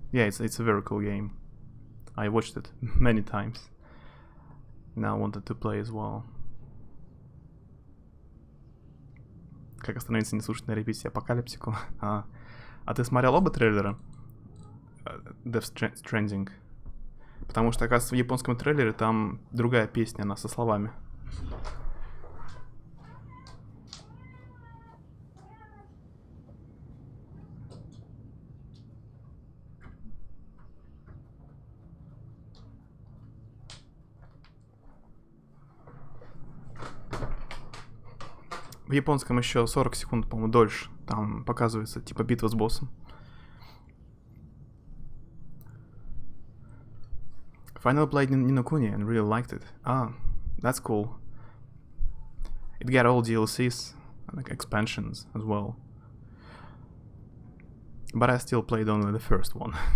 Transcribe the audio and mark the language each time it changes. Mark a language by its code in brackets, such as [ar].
[en] Yeah, it's a very cool game. I watched it many times. Now I wanted to play as well. [ru] Как остановиться не слушать на репите Апокалипсику. А ты смотрел оба трейлера? [en] Death Stranding. [ru] Потому что, оказывается, в японском трейлере там другая песня, она со словами. В японском еще 40 секунд, по-моему, дольше. Там показывается, типа, битва с боссом. [en] Finally played Ni no Kuni and really liked it. Ah, that's cool. It got all DLCs, like expansions as well. But I still played only the first one.